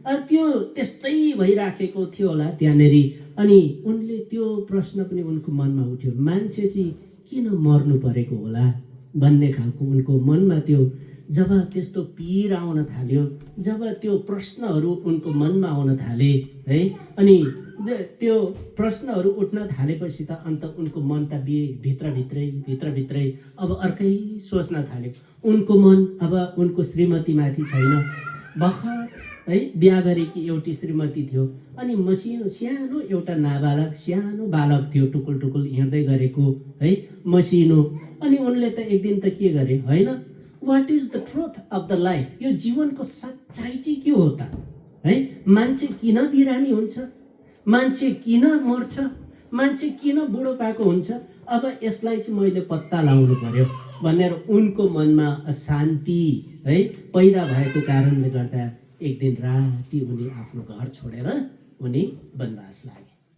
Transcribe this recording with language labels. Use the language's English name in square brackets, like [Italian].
[Nepali] त्यो त्यस्तै भइराखेको थियो होला त्यहाँनिर। अनि उनले त्यो प्रश्न पनि उनको मनमा उठ्यो, मान्छे चाहिँ किन मर्नु परेको होला भन्ने खालको उनको मनमा त्यो जब त्यस्तो पीर आउन थाल्यो, जब त्यो प्रश्नहरू उनको मनमा आउन थाले है, अनि त्यो प्रश्नहरू उठ्न थालेपछि त अन्त उनको मन त भित्रभित्रै अब अर्कै सोच्न थाल्यो। उनको मन अब उनको श्रीमतीमाथि छैन। भर्खर है बिहा गरेकी एउटी श्रीमती थियो, अनि मसिनो सानो एउटा नाबालक सानो बालक थियो, टुकुल हिँड्दै गरेको है, मसिनो। अनि उनले त एक दिन त के गरे होइन, [English] what is the truth of the life, [Nepali] यो जीवनको सच्चाइ चाहिँ के हो त है। मान्छे किन बिरामी हुन्छ, मान्छे किन मर्छ, मान्छे किन बुढो पाएको हुन्छ, अब यसलाई चाहिँ मैले पत्ता लाउनु पर्यो भनेर उनको मनमा अशान्ति है पैदा भएको कारणले गर्दा एक दिन राति उनी आफ्नो घर छोडेर उनी वनवास लागे।